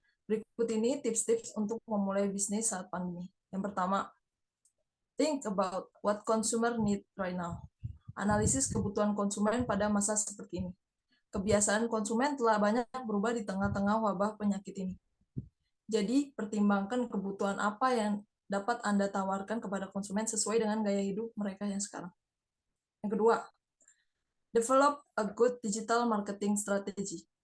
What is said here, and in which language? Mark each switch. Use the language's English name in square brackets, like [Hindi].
[Indonesian] Berikut ini tips-tips untuk memulai bisnis saat pandemi. Yang pertama, [English] think about what consumer need right now. [Indonesian] Analisis kebutuhan konsumen pada masa seperti ini. Kebiasaan konsumen telah banyak berubah di tengah-tengah wabah penyakit ini. Jadi, pertimbangkan kebutuhan apa yang dapat Anda tawarkan kepada konsumen sesuai dengan gaya hidup mereka yang sekarang. Yang kedua, [English] develop a good digital marketing strategy.